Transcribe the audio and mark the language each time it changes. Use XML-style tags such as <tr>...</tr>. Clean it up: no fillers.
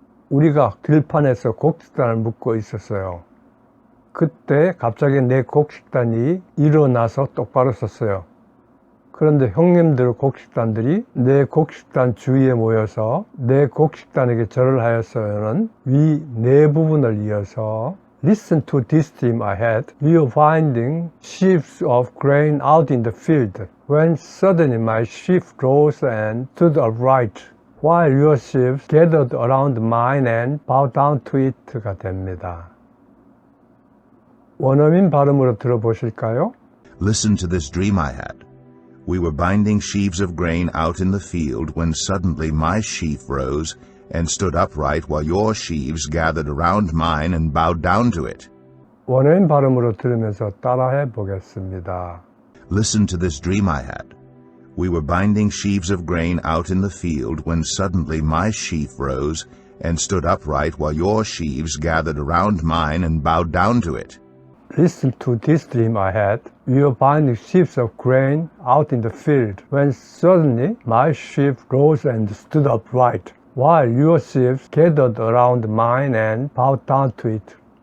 <ko>우리가 들판에서 곡식단을 묶고 있었어요. 그때 갑자기 내 곡식단이 일어나서 똑바로 섰어요. 그런데 형님들 곡식단들이 내 곡식단 주위에 모여서 내 곡식단에게 절을 하였어요는 위 네 부분을 이어서</ko> <en>Listen to this dream I had. We were finding sheaves of grain out in the field when suddenly my sheaf rose and stood upright while your sheaves gathered around mine and bowed down to it</en> <ko>가 됩니다. 원어민 발음으로 들어보실까요?</ko> <en>Listen to this dream I had. We were binding sheaves of grain out in the field when suddenly my sheaf rose and stood upright while your sheaves gathered around mine and bowed down to it.</en> <ko>원어민 발음으로 들으면서 따라해 보겠습니다.</ko> <en>Listen to this dream I had. We were binding sheaves of grain out in the field when suddenly my sheaf rose and stood upright while your sheaves gathered around mine and bowed down to it. Listen to this dream I had. We were binding sheaves of grain out in the field when suddenly my sheaf rose and stood upright while your sheaves gathered around mine and bowed down to it.</en>